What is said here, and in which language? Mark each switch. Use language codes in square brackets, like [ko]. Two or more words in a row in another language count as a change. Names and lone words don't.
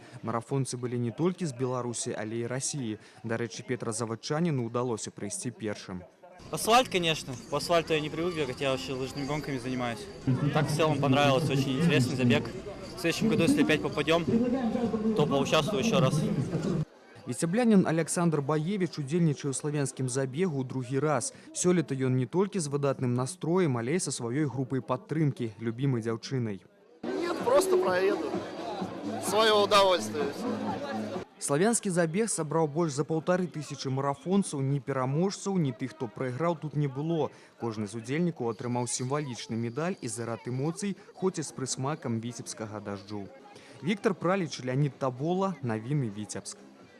[ru] Марафонцы были не только из Беларуси, але и России. До речи, Петра Заводчанину удалось пройти первым. Асфальт, конечно. По асфальту я не привык бегать, я вообще лыжными гонками занимаюсь. Так в целом понравилось, очень интересный забег. В следующем году, если опять попадем, то поучаствую еще раз. [be] Віцяблянін Александр Баевич удзельнічае ў славянскім забегу ў другі раз. Сёлета ён не толькі з выдатным настроем, але і са сваёй групай падтрымкі, любімай дзяўчынай. [ru] Нет, просто проеду. Свое удовольствие. [be] Славянскі забег сабраў больш за 1500 марафонцаў, ні пераможцаў, ні тых, хто прайграў, тут не было. Кожны з удзельнікаў атрымаў сімвалічны медаль і зарад эмоцый, хоць і з прысмакам віцебскага дажджу. Віктор Праліч, Леонид Табола, навіны Віцебск.